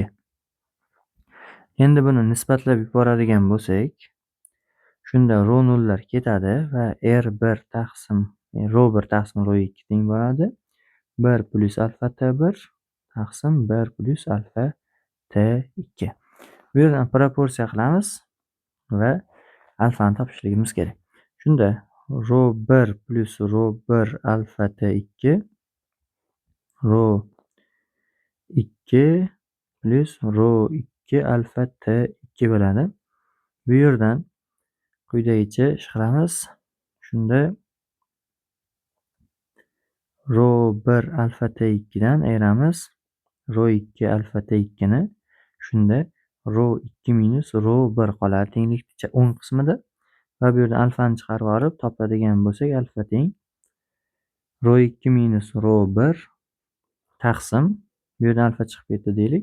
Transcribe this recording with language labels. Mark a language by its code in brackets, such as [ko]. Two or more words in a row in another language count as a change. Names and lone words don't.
[uz] Endi buni nisbatlab yuboradigan bo'lsak, shunda ρ0 lar ketadi va R1 taqsim ρ1 taqsim ρ2 teng bo'ladi. 1 plus alfa T1 taqsim 1 plus alfa T2. Bu yerdan proporsiya qilamiz va alfani topishligimiz kerak. Shunda ρ1 plus ρ1 alfa T2 ρ2 plus ρ2 alfa T2 bo'ladi. Bu yerdan quyidagicha ish qilamiz. Shunda ρ1 alfa T2 dan ayiramiz ρ2 alfa T2 ni. Shunda ρ2 minus ρ1 qoladi tenglik o'ng qismida va bu yerdan alfani chiqarib olib topadigan bo'lsak, alfa teng ρ2 minus ρ1 taqsim, bu yerdan alfa chiqib ketdi deylik.